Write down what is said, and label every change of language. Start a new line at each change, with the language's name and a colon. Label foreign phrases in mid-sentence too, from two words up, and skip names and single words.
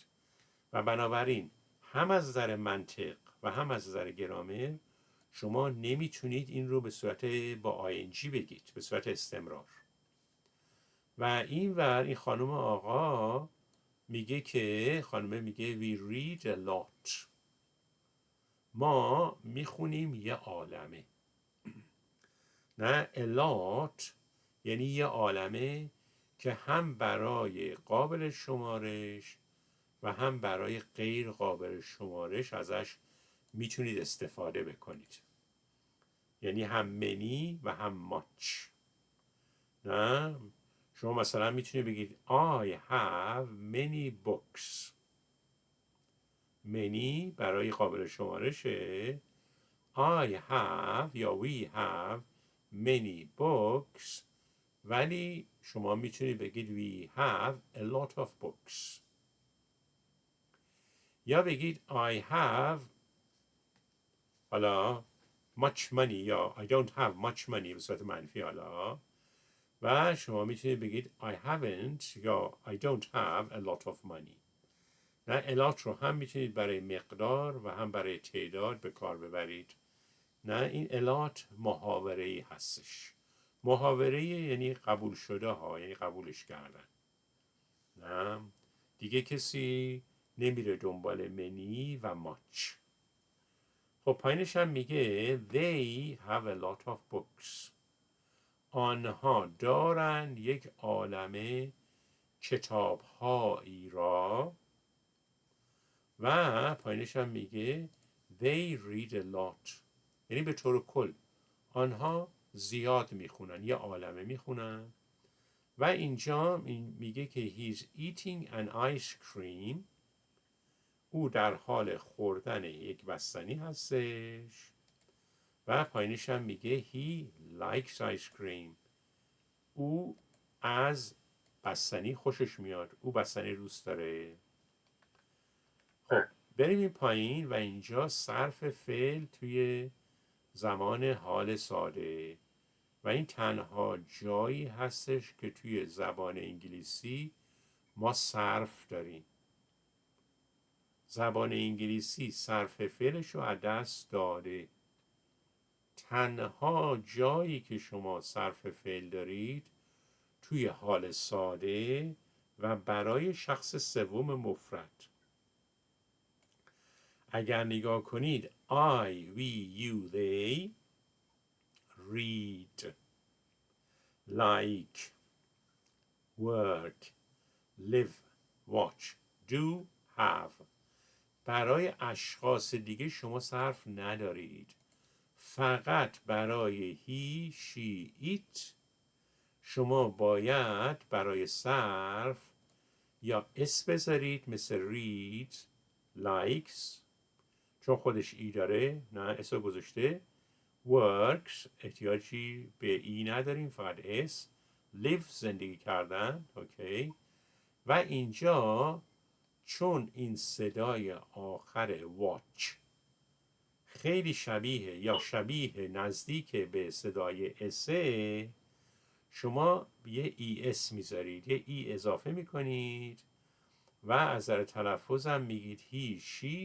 Persian: و بنابراین هم از نظر منطق و هم از نظر گرامر شما نمیتونید این رو به صورت با آینجی بگید، به صورت استمرار. و این خانم آقا میگه که خانمه میگه
English: we read a lot.
Persian: ما میخونیم یه عالمه. نه،
English: a lot
Persian: یعنی یه عالمه که هم برای قابل شمارش و هم برای غیر قابل شمارش ازش میتونید استفاده بکنید. یعنی هم منی و هم ماچ. نه، شما مثلا میتونید بگید
English: I have many books.
Persian: منی برای قابل شمارشه.
English: I have یا we have many books.
Persian: ولی شما میتونید بگید
English: we have a lot of books.
Persian: یا بگید
English: I have حالا much money یا I don't have much money
Persian: به صورت منفی. حالا و شما میتونید بگید
English: I haven't یا I don't have a lot of money.
Persian: نه،
English: a lot
Persian: رو هم میتونید برای مقدار و هم برای تعداد به کار ببرید. نه، این
English: a lot
Persian: محاوره‌ای هستش. محاوره یعنی قبول شده ها، یعنی قبولش کردن. نه دیگه کسی نمیره دنبال منی و ماچ. خب پایینش هم میگه
English: they have a lot of books.
Persian: آنها دارند یک عالمه کتاب‌هایی را. و پایینش هم میگه
English: they read a lot.
Persian: یعنی به طور کل آنها زیاد میخونن، یه عالمه میخونن. و اینجا میگه که
English: he's eating an ice cream.
Persian: او در حال خوردن یک بستنی هستش. و پایینش هم میگه
English: he likes ice cream.
Persian: او از بستنی خوشش میاد، او بستنی دوست داره. خب بریم این پایین و اینجا صرف فعل توی زمان حال ساده و این تنها جایی هستش که توی زبان انگلیسی ما صرف داریم. زبان انگلیسی صرف فعلش رو از دست داده. تنها جایی که شما صرف فعل دارید توی حال ساده و برای شخص سوم مفرد. اگر نگاه کنید
English: I, we, you, they read, like, work, live, watch, do, have.
Persian: برای اشخاص دیگه شما صرف ندارید. فقط برای
English: he, she, it
Persian: شما باید برای صرف یا اس بذارید مثل
English: read, likes
Persian: چون خودش ای داره، نه اس رو گذاشته. works احتیاجی به ای نداریم، فقط اس. live زندگی کردن، اوکی. و اینجا چون این صدای آخر watch خیلی شبیه یا شبیه نزدیک به صدای اسه، شما یه ای اس میذارید، یه ای اضافه میکنید و از نظر تلفظ هم میگید
English: he she.